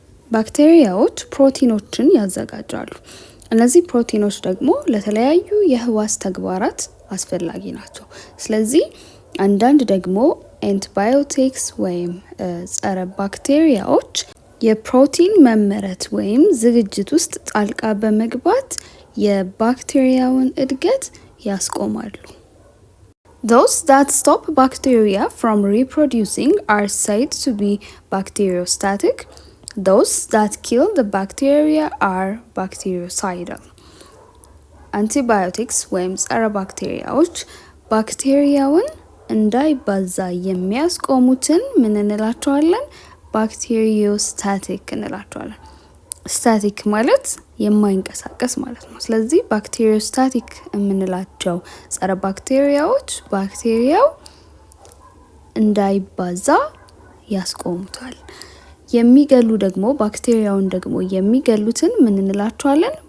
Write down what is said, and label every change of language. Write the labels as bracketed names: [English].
[Amharic] ባክቴሪያዎች ፕሮቲኖችን ያዘጋጃሉ። እነዚህ ፕሮቲኖች ደግሞ ለተለያዩ የህዋስ ተግባራት አስፈላጊ ናቸው። ስለዚህ አንዳንድ ደግሞ አንቲባዮቲክስ ወይም ጸረ ባክቴሪያዎች የፕሮቲን መመረት ወይም ዝግጅት ውስጥ ጣልቃ በመግባት የባክቴሪያውን እድገት ያስቆማሉ። [English] Those that stop bacteria from reproducing are said to be bacteriostatic. Those that kill the bacteria are bactericidal. [Amharic] Antibiotics ወይም ጸረ ባክቴሪያዎች ባክቴሪያውን እንዳይባዛ የሚያስቆሙትን ምን እንላቸዋለን? ባክቴሪዮስታቲክ እንላቸዋለን። ስታቲክ ማለት የማይንቀሳቀስ ማለት ነው። ስለዚህ ባክቴሪዮስታቲክ የምንላቸው ጸረ ባክቴሪያዎች ባክቴሪያው እንዳይባዛ ያስቆሙታል። የሚገሉ ደግሞ ባክቴሪያውን ደግሞ የሚገሉትን ምን እንላቸዋለን?